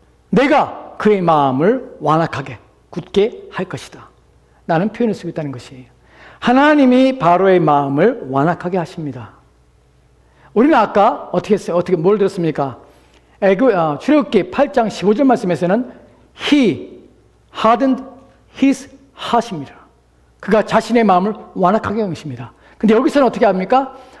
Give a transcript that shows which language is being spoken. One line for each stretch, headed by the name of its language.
Korean: 내가 그의 마음을 완악하게 굳게 할 것이다. 라는 표현을 쓰고 있다는 것이에요. 하나님이 바로의 마음을 완악하게 하십니다. 우리는 아까 어떻게 했어요? 뭘 들었습니까? 출애굽기 8장 15절 말씀에서는
English: He hardened his heart입니다.
Korean: 그가 자신의 마음을 완악하게 한 것입니다. 근데 여기서는 어떻게 합니까?